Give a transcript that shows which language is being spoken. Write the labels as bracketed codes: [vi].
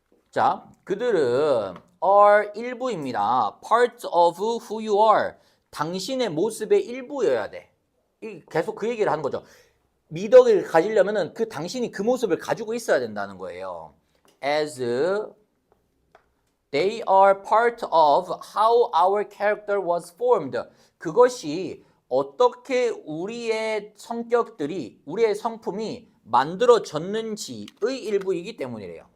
[ko] 자, 그들은 are 일부입니다. [en] part of who you are. [ko] 당신의 모습의 일부여야 돼. 계속 그 얘기를 하는 거죠. 미덕을 가지려면은 당신이 그 모습을 가지고 있어야 된다는 거예요. [en] As they are part of how our character was formed. [ko] 그것이 어떻게 우리의 성격들이, 우리의 성품이 만들어졌는지의 일부이기 때문이래요.